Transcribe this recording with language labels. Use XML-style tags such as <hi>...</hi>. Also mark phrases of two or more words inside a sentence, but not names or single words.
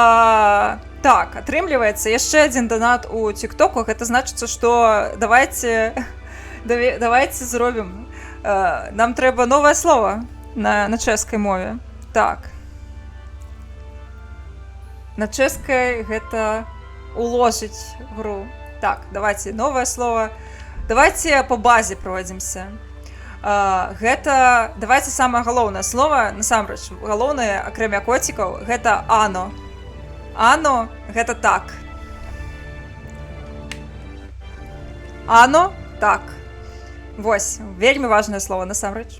<be>Так, атрымліваецца яшчэ адзін донат у тиктоку. Гэта значыцца, што давайте зробім. Нам трэба новае слово на чэшскай мове. Так. На чэшскай гэта</be> <cs>uložit hru.</cs> <ru>Так, давайте новое слово. Давайте по базе пройдземся.</ru> <be>Гэта, давайте самае галоўнае слово, насамрэч, галоўнае, акрамя коцікаў, гэта ано. Ано, гэта так. Ано, так. Вось, вельмі важнае слово, насамрэч.</be>